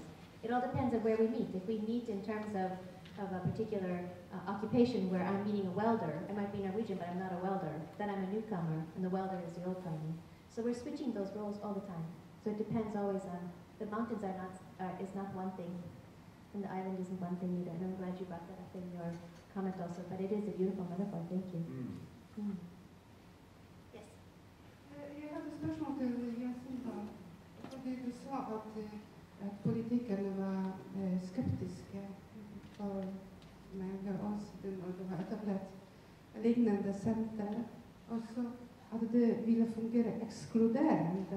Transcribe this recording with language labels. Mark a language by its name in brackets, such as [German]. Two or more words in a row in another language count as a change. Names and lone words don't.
[English] It all depends on where we meet. If we meet in terms of a particular occupation where I'm meeting a welder, I might be Norwegian, but I'm not a welder, then I'm a newcomer, and the welder is the old-timer. So we're switching those roles all the time. So it depends always on, the mountains is not one thing, and the island isn't one thing either. And I'm glad you brought that up in your comment also, but it is a beautiful metaphor. Thank you. Yes? [Norwegian] Jeg hadde spørsmål til Jacinta, fordi du sa at politikerne var skeptiske for meg og oss når det var etablert lignende senter, og så at det ville fungere ekskluderende.